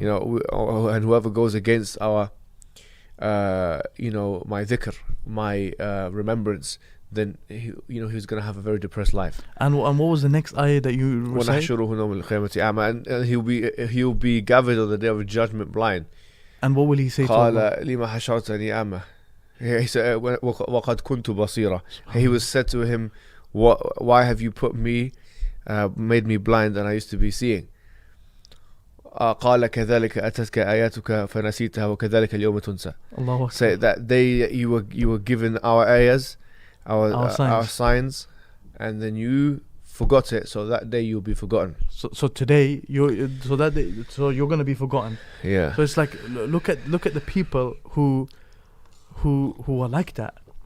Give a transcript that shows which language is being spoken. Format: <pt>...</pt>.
<en>You know, and whoever goes against our, you know, my dhikr, my remembrance, then he's going to have a very depressed life. And what was the next ayah that you recited?</en> <ar>ونحشره يوم القيامة أعمى,</ar> <en>and he'll be gathered on the day of judgment blind. And what will he say to Allah?</en> <ar>قال لما حشرتني أعمى.</ar> <en>He said,</en> <ar>وقد كنت بصيرا.</ar> <en>He was said to him, why have you put me, made me blind, and I used to be seeing?</en> <ar>قال كذلك أتتك آياتك فنسيتها وكذلك اليوم تنسى.</ar> <en>Say that you were given our ayahs, our signs, and then you forgot it, so that day you'll be forgotten. So today you're going to be forgotten. Yeah. So it's like, look at the people who are like that.</en>